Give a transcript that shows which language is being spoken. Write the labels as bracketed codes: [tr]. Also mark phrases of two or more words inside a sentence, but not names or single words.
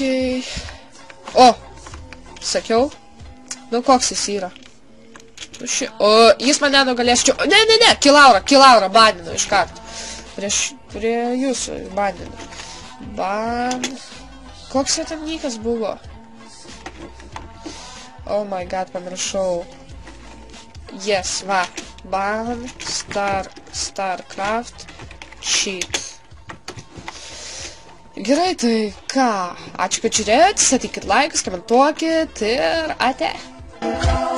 [lt] O, sakiau. Nu, koks jis yra? O, jis mane nugalės čia... Ne, Kilaurą baninu iš karto. Prie jūsų baninu. Koks ten Nikas buvo? [en] Oh my god, [lt] pamiršau. [en] Yes, va. Ban, Starcraft, cheat. [lt] Gerai, tai ką? Ačiū, kad žiūrėjot, statykit laikus, komentuokit ir ate.